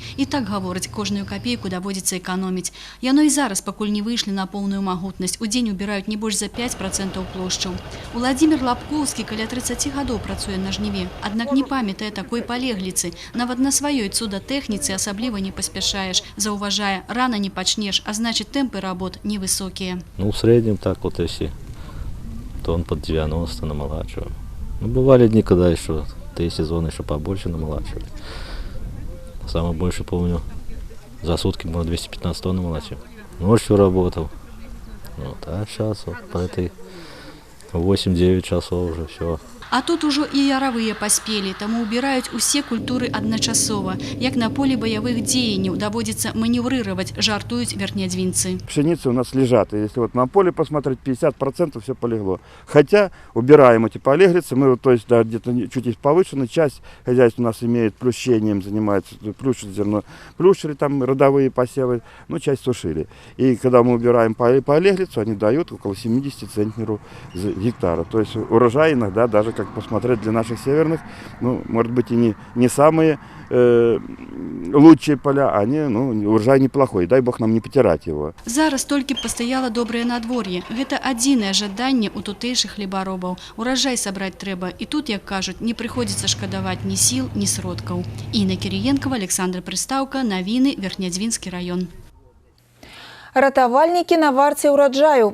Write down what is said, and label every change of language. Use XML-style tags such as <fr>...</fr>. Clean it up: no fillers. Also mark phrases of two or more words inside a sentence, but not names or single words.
<be>І так гавораць, кожную капейку даводзіцца эканоміць. Яно і зараз, пакуль не выйшлі на поўную магутнасць, у дзень убіраюць не больш за 5% плошчаў. Уладзімір Лапкоўскі каля 30 гадоў працуе на жніве, аднак не памятае такой палегліцы. Нават на сваёй цудатэхніцы асабліва не паспяшаеш. Заўважае, рана не пачнеш, а значыць тэмпы работ невысокие.</be> <ru>Ну, в среднем так вот, если тонн под 90 намолачиваем. Ну, бывали дни, когда еще 3 сезона еще побольше намолачивали. Самое больше помню, за сутки можно 215 тонн намолачивать. Ночью работал. Вот, а сейчас вот по этой 8-9 часов уже все.</ru> <be>А тут ужо і яравыя паспелі, таму ўбіраюць усе культуры адначасова. Як на полі баявых дзеянняў даводзіцца маневрировать, жартуюць верхнядзвінцы.</be> <ru>Пшеницы у нас лежат, и если вот на поле посмотреть, 50% все полегло. Хотя убираем эти полеглицы, мы вот, то есть, да, где-то чуть повышенная часть хозяйства у нас имеет плющением, занимается, плющит зерно, плющили там родовые посевы, ну, часть сушили. И когда мы убираем полеглицу, они дают около 70 центнеров за гектара. То есть урожай иногда даже, как посмотреть, для наших северных, ну, может быть, и не самые лучшие поля, они, ну, урожай неплохой, дай бог нам не потирать его.</ru> <be>Зараз толькі пастаяла добрае надвор'е. Гэта адзінае жаданне у тутэйшых хлебаробаў. Урожай сабраць трэба, і тут, як кажуць, не прыходзіцца шкадаваць ні сіл, ні сродкаў. Інна Кірыенкава, Александр Прыстаўка, навіны, Верхнядзвінскі раён. Ратавальнікі на варце ўраджаю.</be>